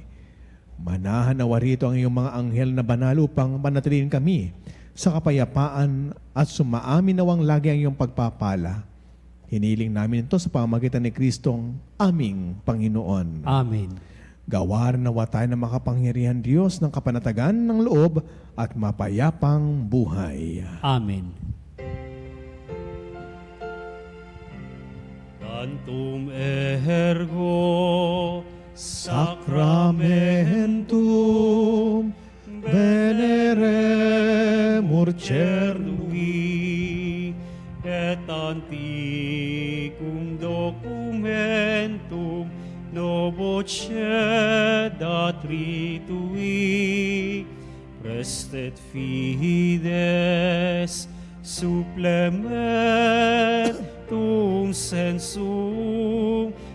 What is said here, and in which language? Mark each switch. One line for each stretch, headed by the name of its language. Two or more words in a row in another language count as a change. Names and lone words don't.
Filipino: Manahan nawa rito ang iyong mga anghel na banal upang manatilihin kami sa kapayapaan at sumaamin nawang lagi ang iyong pagpapala. Hiniling namin ito sa pamamagitan ni Kristong aming Panginoon. Amen. Gawar nawa tayo ng makapangyarihan Diyos ng kapanatagan ng loob at mapayapang buhay.
Latin: Amen. Tantum ergo Sacramentum veneremur cernui et antiquum documentum novo cedat ritui prestet fides supplementum sensum